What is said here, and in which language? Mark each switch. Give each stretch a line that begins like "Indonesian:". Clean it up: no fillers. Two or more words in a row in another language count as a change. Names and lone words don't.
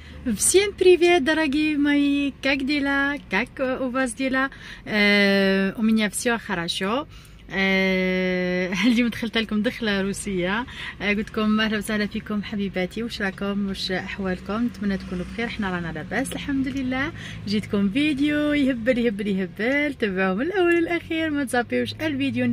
Russian: Всем привет, дорогие мои! Как дела? Как у вас дела? У меня все хорошо.
Arabic: اليوم دخلت لكم دخله روسيه. قلت لكم اهلا وسهلا فيكم حبيباتي. وش راكم؟ وش احوالكم؟ نتمنى تكونوا بخير. احنا رانا لاباس الحمد لله. جيتكم فيديو يهبل يهبل يهبل، تبعوه من الاول للاخير، ما تزابيوش الفيديو.